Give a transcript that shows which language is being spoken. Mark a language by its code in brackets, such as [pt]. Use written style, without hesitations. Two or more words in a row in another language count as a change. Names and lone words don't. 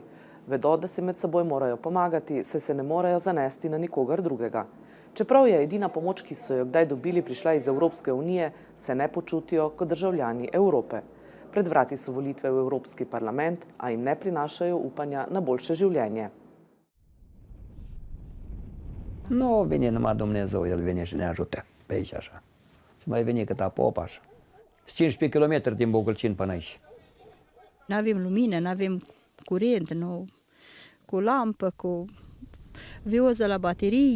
[sl] Vedo, da se med seboj morajo pomagati, saj se ne morejo zanesti na nikogar drugega. Čeprav je edina pomoč, ki so jo kdaj dobili, prišla iz Evropske unije, se ne počutijo kot državljani Evrope. Pred vrati so volitve v Evropski parlament, a jim ne prinašajo upanja na boljše življenje. [ro] Nu vine numai Dumnezeu, El vine și ne ajută pe aici așa. Și mai vine cât apă așa. 15 km din Bogălcin până aici. N-avem lumină, n-avem curent, nu, cu lampă, cu vioză la baterii.